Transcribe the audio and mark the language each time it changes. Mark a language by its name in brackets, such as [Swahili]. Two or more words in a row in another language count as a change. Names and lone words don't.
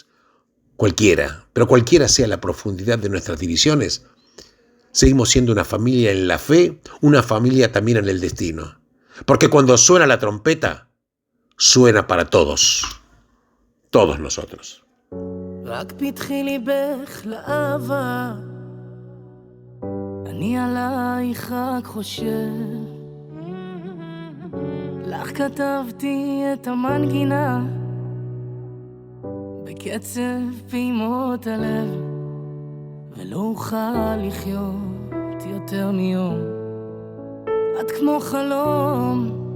[Spanish] Cualquiera, pero cualquiera sea la profundidad de nuestras divisiones, seguimos siendo una familia en la fe, una familia también en el destino. Porque cuando suena la trompeta, suena para todos nosotros. [Hebrew] רק פתחי ליבך לאהבה, אני עלייך רק חושב, לך כתבתי את המנגינה בקצב פעימות הלב, ולא אוכל לחיות יותר מיום, את כמו חלום,